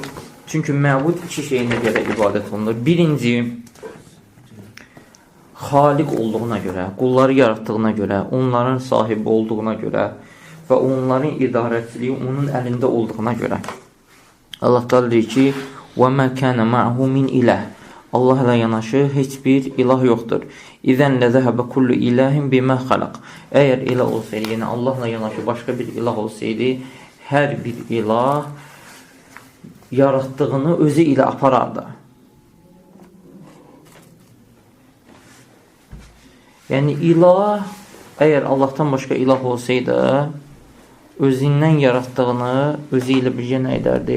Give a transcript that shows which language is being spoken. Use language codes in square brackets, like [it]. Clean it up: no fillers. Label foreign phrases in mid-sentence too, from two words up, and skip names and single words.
[az] Çünki məbud iki şeyinə görə ibadət olunur. Birinci, xaliq olduğuna görə, qulları yaratdığına görə, onların sahibi olduğuna görə və onların idarəçiliyi onun əlində olduğuna görə. Allah da deyir ki, [ar] وَمَا كَانَ مَعْهُ مِنْ إِلَهِ [az] Allah ilə yanaşı heç bir ilah yoxdur. [ar] إذاً لذهب كل إله بما خلق. [az] Əgər ilah olsaydı, yəni Allahla yanaşı başqa bir ilah olsaydı, hər bir ilah yaratdığını özü ilə aparardı. Yəni ilah, əgər Allahdan başqa ilah olsaydı, özündən yaratdığını özü ilə birgə nə edərdi?